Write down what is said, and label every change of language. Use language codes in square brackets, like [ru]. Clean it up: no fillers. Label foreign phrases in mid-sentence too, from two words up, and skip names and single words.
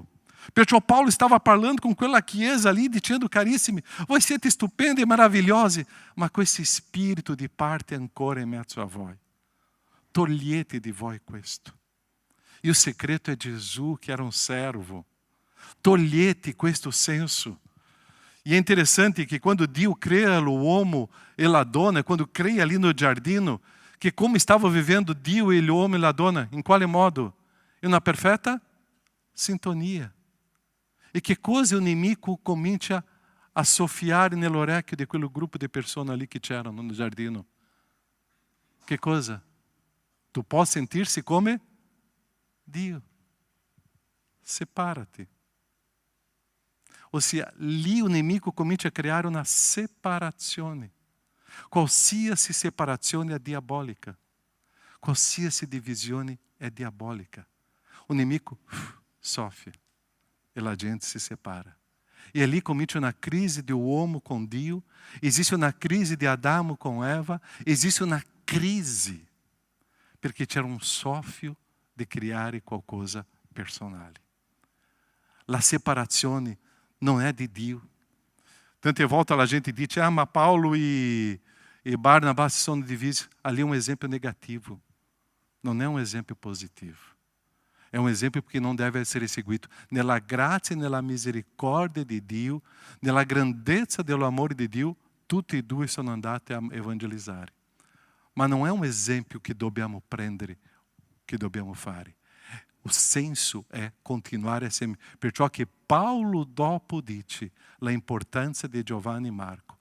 [it] Perciò Paulo stava parlando com quella chiesa ali, dicendo, carissimi, voi siete stupendi e maravilhosi, ma questo spirito di parte ancora in mezzo a voi. Togliete di voi questo. [pt] E o segredo [it] è Gesù, che era [pt] um servo. [it] Togliete questo senso. [pt] E é interessante que quando [it] Dio cria l'uomo e la donna, [pt] quando cria ali no giardino, que como estava vivendo [it] Dio e l'uomo e la donna, [pt] em [it] quale modo? [pt] Em uma perfeita sintonia. E que coisa o inimigo [it] comincia a soffiare nell'orecchio di quel gruppo di persone ali che c'erano no giardino. [pt] Que coisa? Tu pode sentir-se come Dio. Separa-te. Ou seja, [it] lì [pt] o inimigo [it] comincia a criare una separazione. Qualsiasi separazione è diabolica. Qualsiasi divisione è diabolica. [pt] O inimigo soffre e a gente se separa. E ali comincia uma crise de uomo com Dio, existe uma crise de Adamo com Eva, existe uma crise [it] perché c'era un soffio di creare qualcosa personale. La separazione [pt] não é de Dio. [it] Tante volte [pt] a gente diz, mas Paulo e Barnabás são divisos. Ali é um exemplo negativo. Não é um exemplo positivo. É um exemplo que não deve ser seguito. [it] Nella grazia e nella [pt] misericórdia de [it] Dio, nella grandezza dello amore di Dio, tutti e due sono andati a evangelizzare. Ma non è un esempio che dobbiamo prendere, che dobbiamo fare. O senso è continuare assieme. Perciò che Paulo dopo dice la importanza di Giovanni e Marco.